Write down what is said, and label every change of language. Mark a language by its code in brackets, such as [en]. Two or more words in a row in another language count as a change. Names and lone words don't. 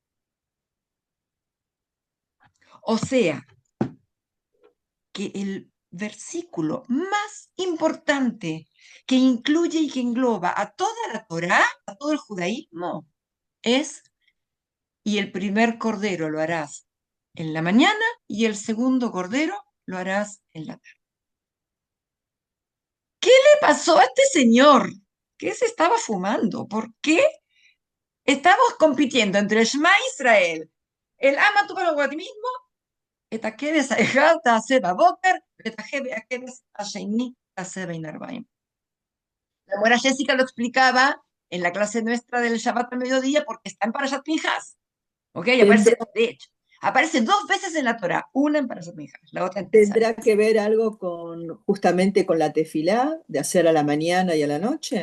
[es] O sea, que el versículo más importante que incluye y que engloba a toda la Torá, a todo el judaísmo, es, y el primer cordero lo harás en la mañana y el segundo cordero lo harás en la tarde. ¿Qué le pasó a este señor? ¿Qué se estaba fumando? ¿Por qué estamos compitiendo entre el [he] שמע ישראל, [es] el ama a tu prójimo a ti mismo, [he] את הכבש האחד תעשה בבוקר, ואת הכבש השני תעשה בין ארבעים? [es] La buena Jessica lo explicaba en la clase nuestra del Shabbat al mediodía porque está en Parashat Pinjas. ¿Ok? Y aparece, de hecho, aparece 2 veces en la Torah, una en Parashat Pinjas, la otra en ¿Tendrá que ver algo justamente con la tefilá, de hacer a la mañana y a la noche?